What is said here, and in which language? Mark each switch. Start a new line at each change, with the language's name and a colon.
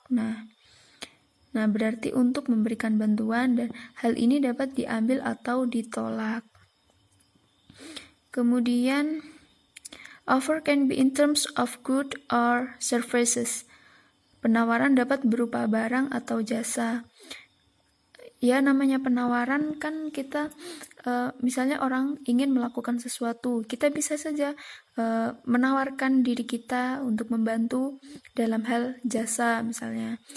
Indonesian: Nah, berarti untuk memberikan bantuan, dan hal ini dapat diambil atau ditolak. Kemudian,
English: offer can be in terms of good or services.
Indonesian: Penawaran dapat berupa barang atau jasa. Ya, namanya penawaran kan kita misalnya orang ingin melakukan sesuatu, kita bisa saja menawarkan diri kita untuk membantu dalam hal jasa misalnya.